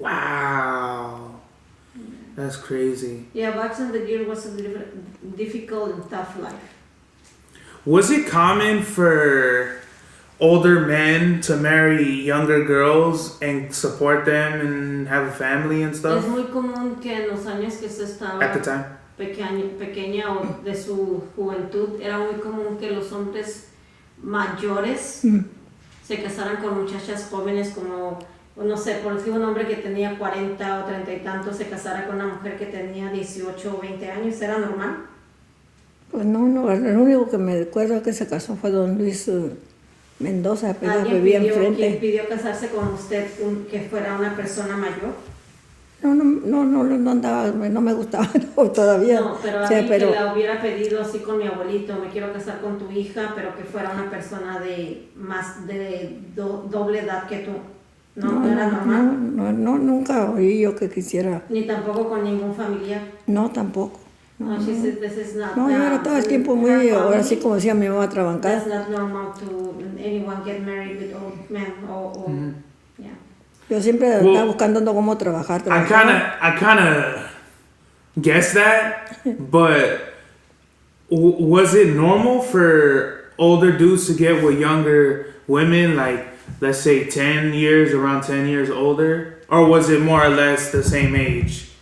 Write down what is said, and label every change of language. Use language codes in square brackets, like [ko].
[en] Wow. That's crazy. Yeah, back in the year was a difficult and tough life. Was it common for older men to marry younger girls and support them and have a family and [es] Es [en] stuff [es] muy común que en los años que usted estaba [en] at the time? [es] pequeña o de su juventud, era muy común que los hombres mayores se casaran con muchachas jóvenes como, no sé, por decir un hombre que tenía 40 o 30 y tantos se casara con una mujer que tenía 18 o 20 años. ¿Era normal? Pues no, lo único que me recuerdo que se casó fue don Luis Mendoza, pero vivía enfrente. ¿Quién pidió casarse con usted que fuera una persona mayor? No andaba, no me gustaba todavía. No, pero alguien que la hubiera pedido así con mi abuelito, me quiero casar con tu hija, pero que fuera una persona de más de doble edad que tú. ¿No era normal? No, nunca oí yo que quisiera. Ni tampoco con ningún familiar. No, tampoco. No, [en] She said this is not. [es] No, yo era todo el tiempo muy, ahora sí como decía mi mamá, trabancada. [en] It's not normal to anyone get married with old men or yeah. [es] Yo siempre estaba buscando cómo trabajar. [en] I kind of guessed that, but was it normal for older dudes to get with younger women, like let's say 10 years, around 10 years older, or was it more or less the same age?